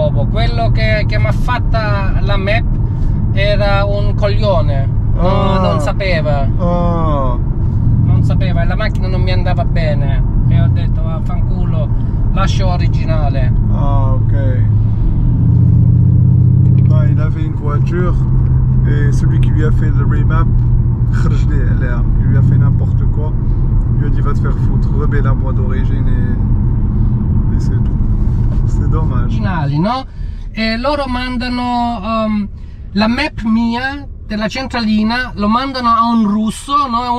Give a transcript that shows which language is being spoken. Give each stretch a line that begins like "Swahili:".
Italian: Quello che mi ha fatta la map era un coglione, non sapeva e la macchina non mi andava bene e ho detto vaffanculo, lascio originale. Ah, ok.
French: Bah, il avait une voiture et celui qui lui a fait le remap, il lui a fait n'importe quoi. Il lui a dit va te faire foutre, remets la boîte d'origine et c'est tout. C'est dommage.
Italian: Originali, no? E loro mandano la map mia della centralina, lo mandano a un russo, no?